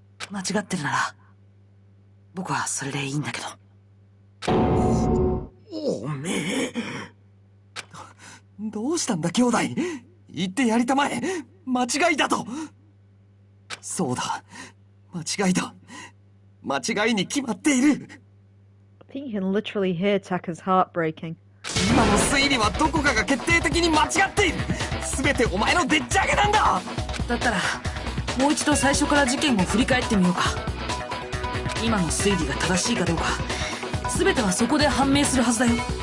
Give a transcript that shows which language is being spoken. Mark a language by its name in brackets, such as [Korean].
[Japanese] 間違ってるなら僕はそれでいいんだけど。おめえどうしたんだ兄弟、言ってやりたまえ。間違いだと。そうだ、間違いだ。間違いに決まっている。 [English] I think you can literally hear Taka's heart breaking. [Japanese] 今の推理はどこかが決定的に間違っている。全てお前のでっち上げなんだ。だったらもう一度最初から事件を振り返ってみようか。今の推理が正しいかどうか、全てはそこで判明するはずだよ。